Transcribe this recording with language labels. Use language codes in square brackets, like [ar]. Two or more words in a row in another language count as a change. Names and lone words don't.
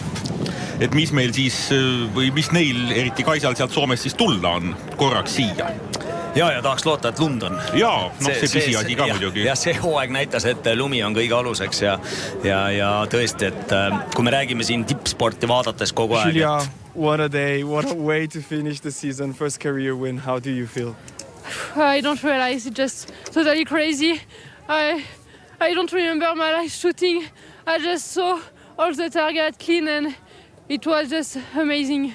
[et] Et mis meil siis, või mis neil, eriti Kaisal sealt Soomest siis tulla on korraks siia? Ja tahaks loota, et lund on. See pisiasi ka muidugi. Ja see hooaeg näitas, et lumi on kõige aluseks ja tõesti, et kui me räägime siin tippsporti vaadates kogu aeg. [en] Julia, what a day, what a way to finish the season. First career win. How do you feel? I don't realize. It's just totally crazy. I don't remember my life shooting. I just saw all the target clean and it was just amazing.